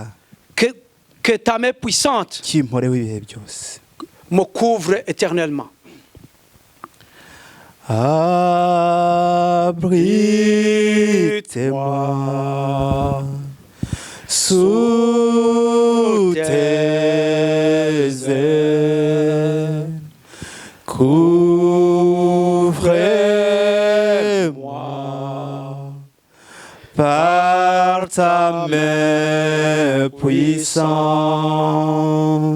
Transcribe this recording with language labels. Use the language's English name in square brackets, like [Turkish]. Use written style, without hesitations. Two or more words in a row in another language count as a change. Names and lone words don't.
[French] Que ta main puissante [Kinyarwanda] kimporeho ibihe byose. [French] me couvre éternellement. Abrite-moi sous tes ailes, couvre-moi par ta main puissante.